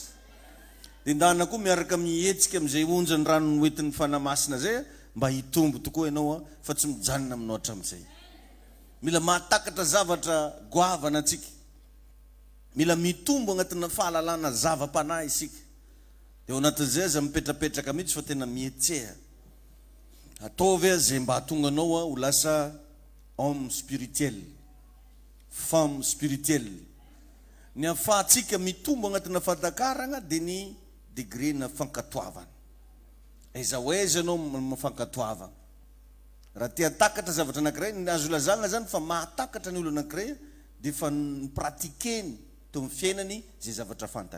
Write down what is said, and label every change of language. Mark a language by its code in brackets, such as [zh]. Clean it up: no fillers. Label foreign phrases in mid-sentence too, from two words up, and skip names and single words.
[mg] De ndana koa miaraka mihetsika am'izay onjany rano hoentin'ny fanamasina zay mba hitombo tokoa ianao fa tsy mijanona aminao hatram'izay. Mila mahatakatra zavatra goavana atsika. mila mitombo agnatina fahalalana zava-panahy isika. Dia ao anatin'izay aza mipetrapetraka mihitsy fa tena mietseha. Ataovy zay mba hatonga anao ho lasa [fr] homme spirituel, femme spirituelle. [mg] Ny ahafahantsika mitombo agnatina fahatakaragna dia ny degré na fankatoavana. Aiza hoe aiza anao mafankatoavana. Raha tia takatra zavatra anankiray, ny azo lazana zany fa mahatakatra ny olo anankiray dia fa pratikeny teo amin'ny fiainany zay zavatra fantany.